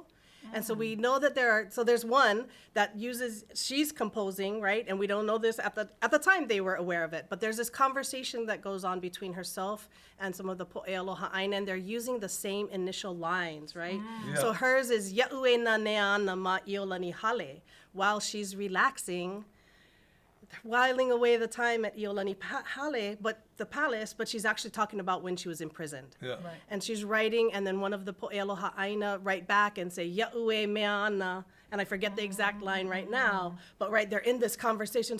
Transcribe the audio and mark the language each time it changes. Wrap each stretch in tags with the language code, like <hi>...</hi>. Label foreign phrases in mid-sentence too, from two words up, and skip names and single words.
<en>And so we know that there's one that she's composing, right? And we don't know this at the time they were aware of it, but there's this conversation that goes on between herself and some of the</en> <haw>Poʻe Aloha Aina,</haw> <en>and they're using the same initial lines, right? Yeah. So hers is</en> <haw>Ya'ue na neana ma iolani hale,</haw> <en>while she's relaxing, whiling away the time at Iolani Hale, but the palace, but she's actually talking about when she was imprisoned. Yeah. Right. And she's writing, and then one of the</en> <haw>Poʻe Aloha Aina</haw> <en>write back and say,</en> <haw>Ya'ue Mehana,</haw> <en>and I forget the exact line right now, but right, they're in this conversation.</en>